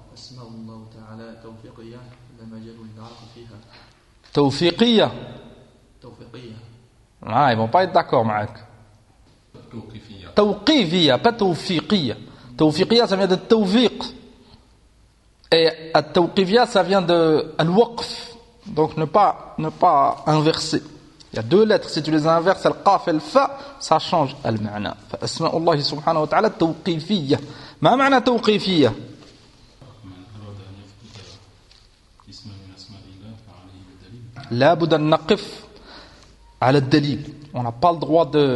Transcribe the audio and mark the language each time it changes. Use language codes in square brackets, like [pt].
[ar] أسماء الله تعالى توفيقية لا مجال للعرق فيها. توفيقية. توفيقية. [fr] ils vont pas être d'accord [ar] معك. توقيفية. [fr] pas توفيقية. توفيقية ça vient de توفيق. Et التوقيفية ça vient de الوقف. Donc ne pas inverser. Il y a deux lettres. Si tu les inverses, le قاف et le فا, ça change le معنى. [ar] فأسماء الله سبحانه وتعالى توقيفية. ما معنى توقيفية؟ لابد أن نقف على الدليل. [fr] On n'a pas le droit